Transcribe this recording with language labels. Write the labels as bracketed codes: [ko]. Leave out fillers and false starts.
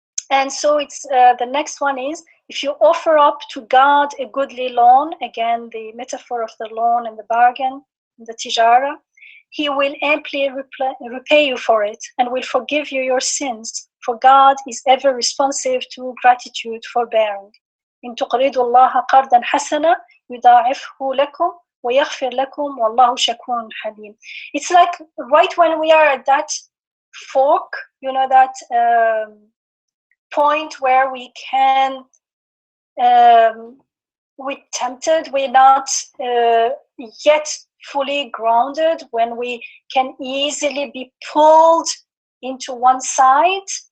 [en] And so it's the next one is, if you offer up to God a goodly loan, again, the metaphor of the loan and the bargain, the tijara, He will amply repay you for it and will forgive you your sins, for God is ever responsive to gratitude, forbearing. [ar] إن تقرضوا الله قرضا حسنا يضاعفه لكم ويغفر لكم والله شكور حليم. [en] It's like right when we are at that fork, that point where we can, we're tempted, we're not yet fully grounded, when we can easily be pulled into one side